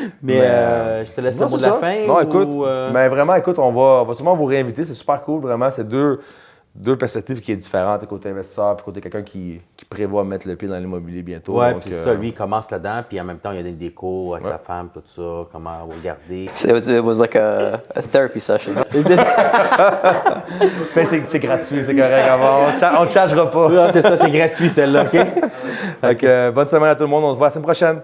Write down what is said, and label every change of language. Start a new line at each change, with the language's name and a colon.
French: Mais je te laisse le mot de la fin. Non, écoute, ou, mais vraiment, écoute, on va sûrement vous réinviter. C'est super cool, vraiment. C'est deux perspectives qui sont différentes, côté investisseur et côté quelqu'un qui prévoit mettre le pied dans l'immobilier bientôt. Ouais, donc, puis ça, lui, il commence là-dedans, puis en même temps, il y a des décos avec sa femme, tout ça, comment regarder.
English: It was like a therapy session.
French: c'est gratuit, c'est correct. On ne te chargera pas. C'est ça, c'est gratuit celle-là, OK? Fait que, bonne semaine à tout le monde. On se voit la semaine prochaine.